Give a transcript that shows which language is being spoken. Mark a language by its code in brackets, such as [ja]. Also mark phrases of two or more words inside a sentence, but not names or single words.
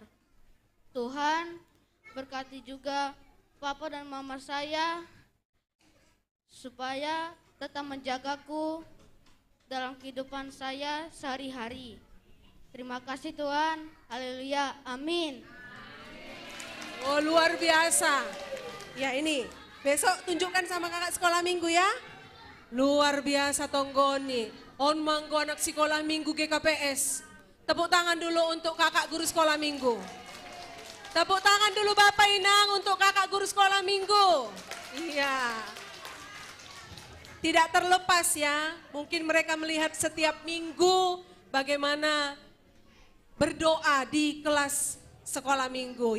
[id] Tuhan berkati juga papa dan mama saya supaya tetap menjagaku dalam kehidupan saya sehari-hari. Terima kasih Tuhan. Haleluya. Amin. Oh luar biasa. Ya ini besok tunjukkan sama kakak sekolah minggu ya. Luar biasa Tonggoni. [bts] On manggo [id] anak sekolah minggu GKPS. Tepuk tangan dulu untuk kakak guru sekolah minggu. Tepuk tangan dulu Bapak Inang untuk kakak guru sekolah minggu. Iya. Tidak terlepas ya, mungkin mereka melihat setiap minggu bagaimana berdoa di kelas sekolah minggu.